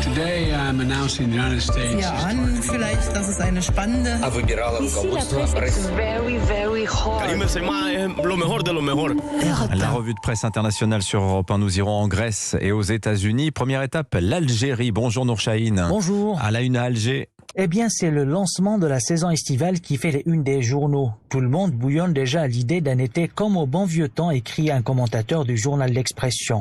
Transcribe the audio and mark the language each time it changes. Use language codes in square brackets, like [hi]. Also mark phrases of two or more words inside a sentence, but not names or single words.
[en] Today I'm announcing the United States. [de] Ja, an, vielleicht, das ist eine spannende. [fr] Ici, la presse est [en] very, very hot. [fr] La revue de presse internationale sur Europe 1, nous irons en Grèce et aux États-Unis. Première étape, l'Algérie. Bonjour Nour Chahine. Bonjour. À la une à Alger. Eh bien, c'est le lancement de la saison estivale qui fait les unes des journaux. Tout le monde bouillonne déjà à l'idée d'un été comme au bon vieux temps, écrit un commentateur du journal L'Expression.